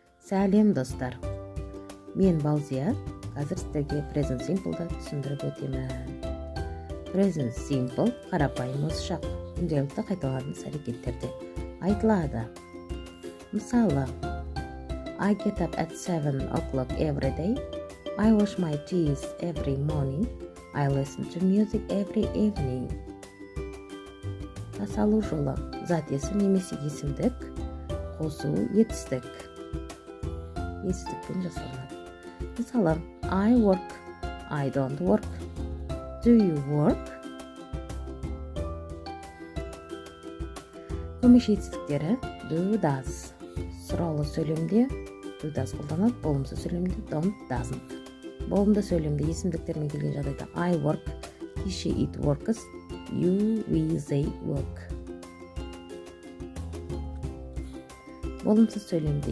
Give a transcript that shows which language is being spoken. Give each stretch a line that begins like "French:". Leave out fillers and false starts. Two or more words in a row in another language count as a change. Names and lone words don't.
Kazakh: Сәлем достар. Мен Балзия. Қазір сіздерге
English: present simple'ды
Kazakh: түсіндіріп өтемін.
English: Present simple
Kazakh: қарапайым осы шақ. Күнделікті қайталанатын әрекеттерде айтылады. Мысалы,
English: I get up at 7 o'clock every day. I wash my teeth every morning. I listen to music every evening.
Kazakh: Жасалу жолы зат есім немесе есімдік, қосу етістік. Етістікпен жасалады. Мысалы,
English: I work, I don't work. Do you work?
Kazakh: Көмеш етістіктері
English: do, does.
Kazakh: Сұраулы сөйлемде
English: do, does
Kazakh: қолданады, болымсыз сөйлемде
English: don't, doesn't.
Kazakh: Болымды сөйлемде есімдіктермен келген жағдайда
English: I work, he, she, it works, you, we, they work.
Kazakh: Болымсыз сөйлемде